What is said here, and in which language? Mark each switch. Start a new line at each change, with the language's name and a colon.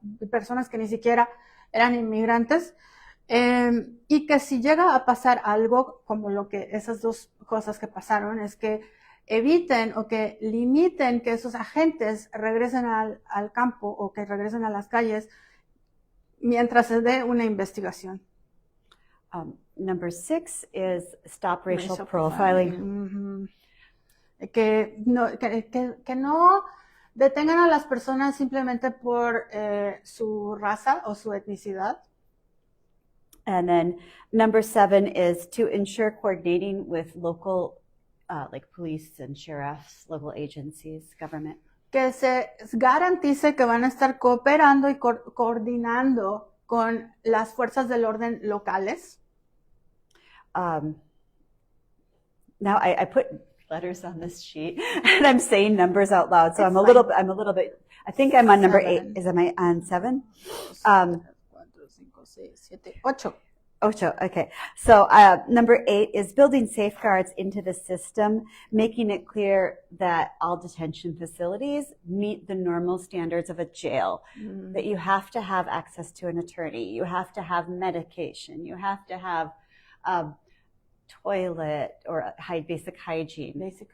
Spanish: personas que ni siquiera eran inmigrantes, y que si llega a pasar algo como lo que esas dos cosas que pasaron, es que eviten o que limiten que esos agentes regresen al campo o que regresen a las calles mientras se dé una investigación.
English: Number 6 is stop racial profiling.
Spanish: Que no detengan a las personas simplemente por su raza o su etnicidad.
English: And then number 7 is to ensure coordinating with local like police and sheriffs, local agencies, government.
Spanish: Que se garantice que van a estar cooperando y coordinando con las fuerzas del orden locales.
English: Now I put letters on this sheet and I'm saying numbers out loud, so I'm a little bit. I think I'm on number 8. Am I on 7? 4, 5, 6, 7, 8. Okay. So number 8 is building safeguards into the system, making it clear that all detention facilities meet the normal standards of a jail, that you have to have access to an attorney, you have to have medication, you have to have toilet or basic hygiene.